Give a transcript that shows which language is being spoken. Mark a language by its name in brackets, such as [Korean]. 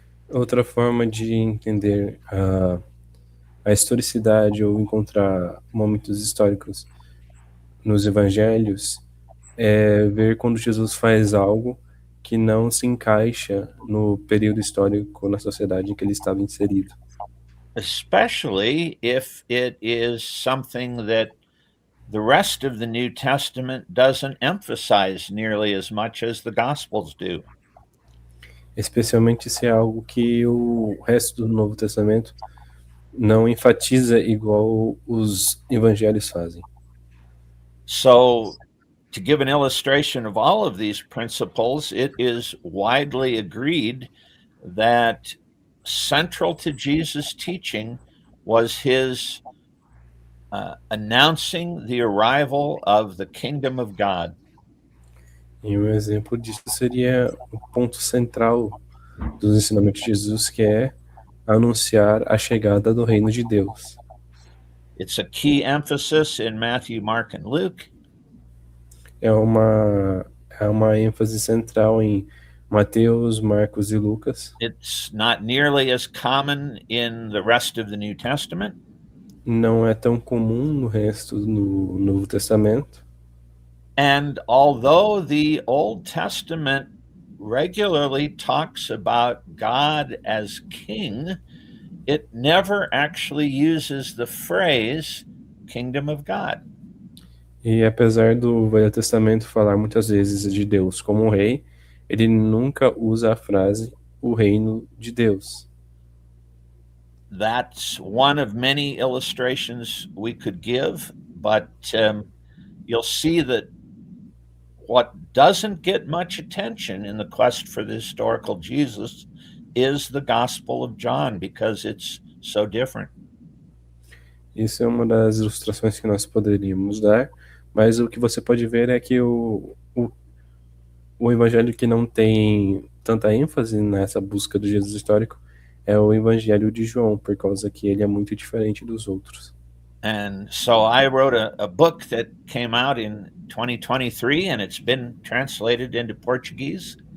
[Portuguese] Outra forma de entender a historicidade ou encontrar momentos históricos nos evangelhos é ver quando Jesus faz algo que não se encaixa no período histórico, na sociedade em que ele estava inserido. [English] Especially if it is something that the rest of the New Testament doesn't emphasize nearly as much as the Gospels do. [Portuguese] especialmente se é algo que o resto do Novo Testamento não enfatiza igual os evangelhos fazem. [English] So, to give an illustration of all of these principles, it is widely agreed that central to Jesus' teaching was his announcing the arrival of the kingdom of God. [Portuguese] E um exemplo disso seria o ponto central dos ensinamentos de Jesus, que é anunciar a chegada do reino de Deus. [English] It's a key emphasis in Matthew, Mark, and Luke. [Portuguese] É uma ênfase central em Mateus, Marcos e Lucas. [English] It's not nearly as common in the rest of the New Testament. [Portuguese] Não é tão comum no resto do Novo Testamento. [English] And although the Old Testament regularly talks about God as king, it never actually uses the phrase kingdom of God. [Portuguese] E apesar do Velho Testamento falar muitas vezes de Deus como um rei, ele nunca usa a frase o reino de Deus. [English] That's one of many illustrations we could give, but you'll see that what doesn't get much attention in the quest for the historical Jesus is the Gospel of John, because it's so different. [Portuguese] Isso é uma das ilustrações que nós poderíamos dar, mas o que você pode ver é que o evangelho que não tem tanta ênfase nessa busca do Jesus histórico é o evangelho de João, por causa que ele é muito diferente dos outros. [English] And so I wrote a book that came out in 2023, and it's been translated into Portuguese.